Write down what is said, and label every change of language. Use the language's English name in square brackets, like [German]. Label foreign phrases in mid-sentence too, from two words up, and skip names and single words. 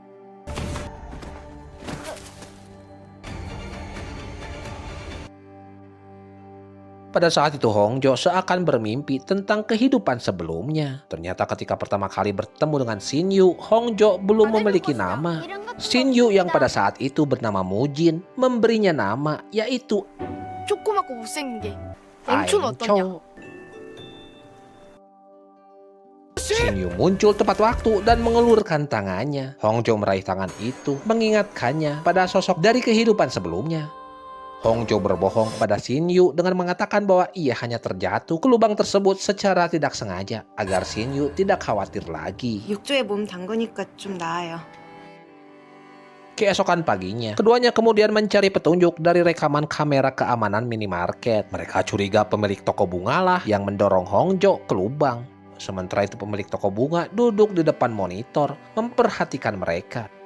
[Indonesian] Pada saat itu Hongjo seakan bermimpi tentang kehidupan sebelumnya. Ternyata ketika pertama kali bertemu dengan Shin-yu, Hongjo belum memiliki nama. Shin-yu yang pada saat itu bernama Mujin memberinya nama yaitu [Korean] 조그맣고 못생긴 게 [Indonesian] Aengcho. Shin-yu muncul tepat waktu dan mengelurkan tangannya. Hongjo meraih tangan itu mengingatkannya pada sosok dari kehidupan sebelumnya. Hongjo berbohong pada Shin-yu dengan mengatakan bahwa ia hanya terjatuh ke lubang tersebut secara tidak sengaja agar Shin-yu tidak khawatir lagi. [Korean] 욕조에 몸 담그니까 좀 나아요. [Indonesian] Keesokan paginya, keduanya kemudian mencari petunjuk dari rekaman kamera keamanan minimarket. Mereka curiga pemilik toko bunga lah yang mendorong Hongjo ke lubang. Sementara itu pemilik toko bunga duduk di depan monitor memperhatikan mereka.